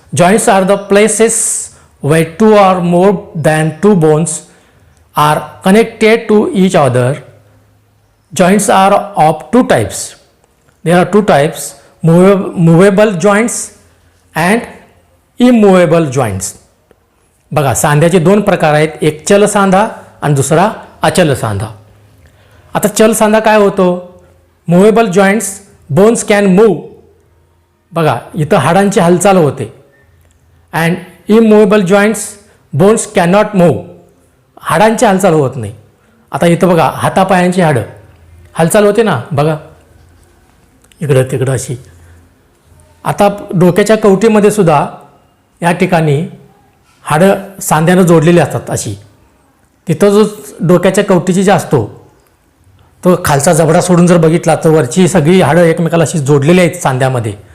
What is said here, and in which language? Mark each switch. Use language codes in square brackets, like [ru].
[en] Joints are the places where 2 or more than 2 bones are connected to each other. Joints are of 2 types. There are 2 types: movable joints and immovable joints. [mr] बघा, सांध्याचे 2 प्रकार आहेत, एक चल सांधा आणि दुसरा अचल सांधा. आता चल सांधा काय होतो? [en] Movable joints, bones can move. [mr] बघा, इथं हाडांची हालचाल होते. [en] And immovable joints, bones cannot move. [mr] हाडांची हालचाल होत नाही. आता इथं बघा हातापायांची हाडं हालचाल होते ना बघा, इकडं तिकडं अशी. आता डोक्याच्या कवटीमध्ये सुद्धा या ठिकाणी हाडं सांध्यानं जोडलेली असतात अशी. तिथं जो डोक्याच्या कवटीची जी असतो तो खालचा जबडा सोडून जर बघितला तर वरची सगळी हाडं एकमेकाला अशी जोडलेली आहेत सांध्यामध्ये.